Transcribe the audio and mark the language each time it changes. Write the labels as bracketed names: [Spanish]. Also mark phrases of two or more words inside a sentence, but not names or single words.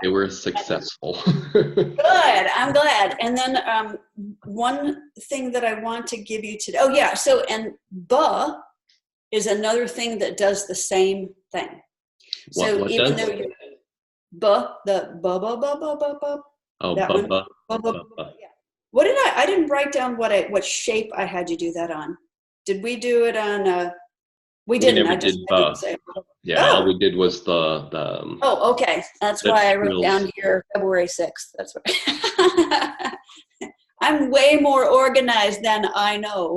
[English] They were successful. Good, I'm glad. And then one thing that I want to give you today, and ba is another thing that does the same thing. So what even does? though you're ba, the ba ba ba ba ba ba. Oh, that ba, one. ba, Ba, ba, ba, ba. yeah. What did I didn't write down what shape I had you do that on. Did we do it on We didn't. never I just did didn't say. Yeah, all we did was the Oh, okay. That's the why I wrote trills. down here February 6th. That's what. I'm way more organized than I know.